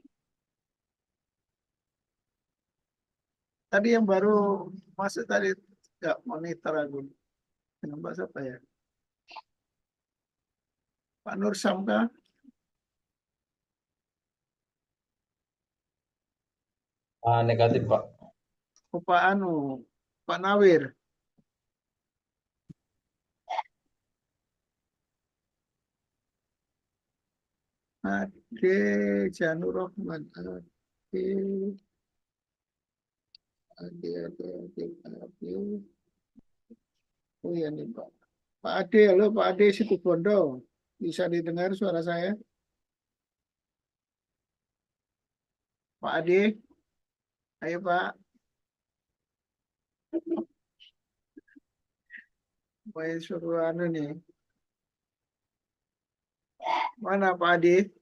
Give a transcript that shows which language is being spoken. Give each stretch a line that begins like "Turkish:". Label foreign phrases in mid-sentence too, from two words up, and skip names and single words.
Indonesian: Tadi yang baru masuk tadi nggak monitor aku. Dengan Pak siapa ya? Pak Nur Samka? Negatif, Pak. Oh, Pak Anu, Pak Nawir. Ade Janur Rahman. Ade. Oh iya nih Pak. Pak Ade, halo Pak Ade Situbondo. Bisa didengar suara saya? Pak Ade, ayo Pak. Mau suruh anu nih. Mana Pak Ade?